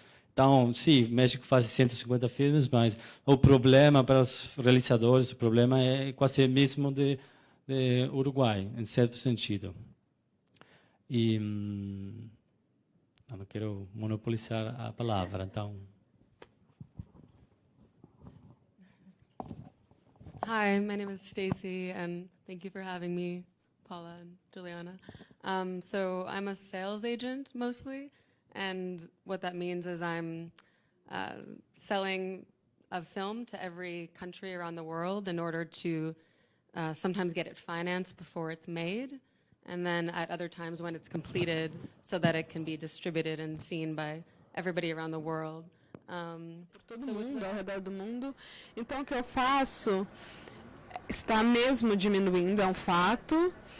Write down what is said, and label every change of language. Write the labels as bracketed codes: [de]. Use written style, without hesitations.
[pt] Então, sim, México faz 150 filmes, mas o problema para os realizadores, o problema é quase o mesmo de Uruguai, em certo sentido. E não quero monopolizar a palavra, então. [en] Hi, my name is Stacy, and thank you for having me, Paula and Juliana. So I'm a sales agent mostly, and what that means is I'm selling a film to every country around the world in order to sometimes get it financed before it's made, and then at other times when it's completed so that it can be distributed and seen by everybody around the world. [pt] Por todo mundo, ao redor do mundo. Então, o que eu faço está mesmo diminuindo, é um fato.